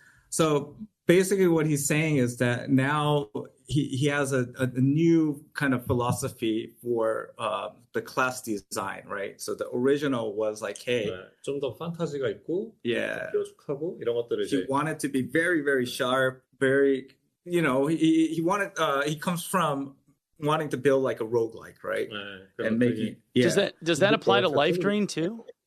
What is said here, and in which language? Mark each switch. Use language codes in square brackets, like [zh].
[en] So basically what he's saying is that now he has a new kind of philosophy for the class design, right? So the original was like, hey, [ko] 좀 더 판타지가 있고, 뾰족하고 이런 것들을 [en] he wanted to be very, very sharp, very, he wanted, he comes from wanting to build like a roguelike, right? And making does that apply to Life Drain too?